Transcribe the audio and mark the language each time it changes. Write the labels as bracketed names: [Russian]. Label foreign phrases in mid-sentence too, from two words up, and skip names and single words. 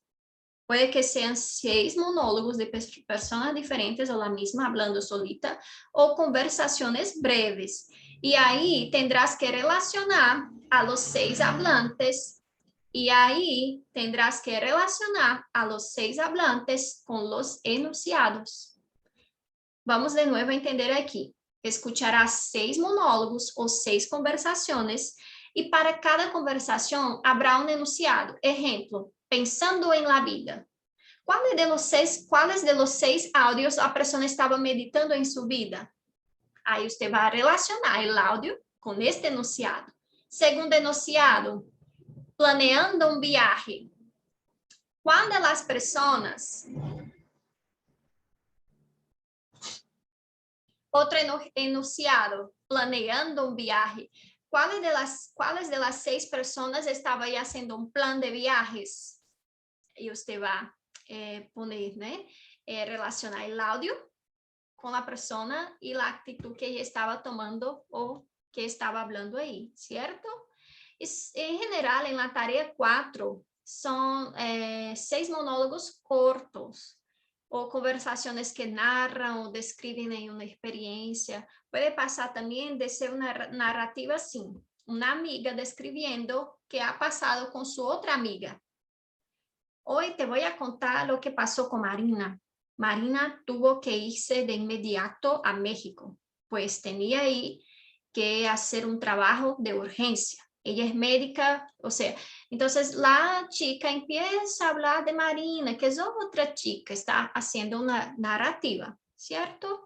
[Spanish] Puede que sean 6 monólogos de personas diferentes o la misma hablando solita o conversaciones breves. Y ahí tendrás que relacionar a los 6 hablantes y ahí tendrás que relacionar a los 6 hablantes con los enunciados. [Portuguese] Vamos de nuevo a entender aqui. [Spanish] Escucharás 6 monólogos [Portuguese] ou 6 conversações e para cada conversação habrá um enunciado. Exemplo, pensando em [Spanish] la vida. [Portuguese] Quais [Spanish] de los [Portuguese] 6 áudios a pessoa estava meditando em sua vida? Aí você vai relacionar o áudio com este enunciado. [Spanish] Segundo enunciado, planeando um viaje. [Portuguese] Quando as pessoas [Spanish] Otro enunciado, planeando un viaje. ¿Cuáles de las 6 personas estaba ahí haciendo un plan de viajes? Y usted va a poner, ¿no? Relacionar el audio con la persona y la actitud que ella estaba tomando o que estaba hablando ahí, ¿cierto? En general, en la tarea 4, son 6 monólogos cortos [Portuguese] ou conversações que narram ou descrevem uma experiência. Pode passar também de ser uma narrativa assim, uma amiga descrevendo que ha passado com sua outra amiga. [Spanish] Hoy te voy a contar lo que pasó con Marina. Marina tuvo que irse de inmediato a México, pues tenía ahí que hacer un trabajo de urgencia. Ella es médica, o sea, entonces la chica empieza a hablar de Marina, que es otra chica, está haciendo una narrativa, ¿cierto?